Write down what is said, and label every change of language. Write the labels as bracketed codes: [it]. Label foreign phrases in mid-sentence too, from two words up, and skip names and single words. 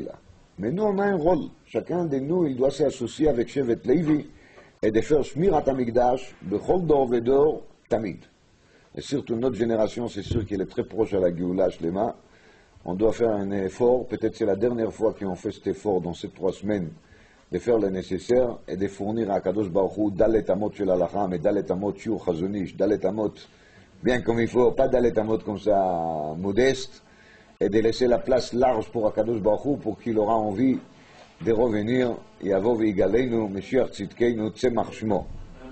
[fr] Mais nous, on a un rôle. Chacun de nous, il doit s'associer avec Shevet Levi et de faire [he] שמירת המקדש בכל דור ודור תמיד. [fr] Et surtout notre génération, c'est sûr qu'elle est très proche à la [he] גאולה שלמה. [fr] On doit faire un effort, peut-être c'est la dernière fois qu'on fait cet effort dans ces 3 semaines, de faire le nécessaire et de fournir à [he] קדוש ברוך הוא ד' אמות של הלכה, [fr] mais [he] ד' אמות שיעור חזון איש, ד' אמות [fr] bien comme il faut, pas [he] ד' אמות [fr] comme ça modeste, et de laisser la place large pour [he] הקדוש ברוך הוא [fr] pour qu'il aura envie de revenir, [he] יבוא ויגאלנו משיח צדקנו צמח שמו.